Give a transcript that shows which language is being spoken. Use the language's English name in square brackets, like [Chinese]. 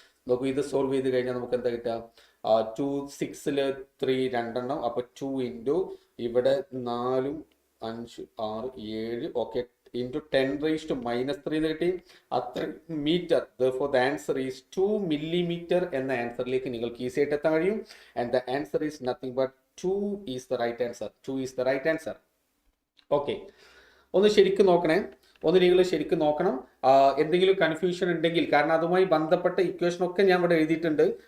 [Malayalam] നോക്കൂ, ഇത് സോൾവ് ചെയ്ത് കഴിഞ്ഞാൽ നമുക്ക് എന്താ കിട്ടുക? 2 6 3 രണ്ടെണ്ണം. അപ്പൊ 2 ഇൻറ്റു ഇവിടെ 4 5 6 7 ഓക്കെ ഇൻറ്റു 10⁻⁻3 എന്ന് കിട്ടി. അത്ര metre. [English] Therefore the answer is 2 millimeter [Malayalam] എന്ന ആൻസറിലേക്ക് നിങ്ങൾക്ക് ഈസി ആയിട്ട് എത്താൻ കഴിയും. [English] And the answer is nothing but 2 is the right answer. [Malayalam] Okay, ഒന്ന് ശരിക്കും നോക്കണേ. നിങ്ങൾ ശരിക്കും നോക്കണം. എന്തെങ്കിലും കൺഫ്യൂഷൻ ഉണ്ടെങ്കിൽ, കാരണം അതുമായി ബന്ധപ്പെട്ട ഇക്വേഷൻ ഒക്കെ ഞാൻ ഇവിടെ എഴുതിയിട്ടുണ്ട്.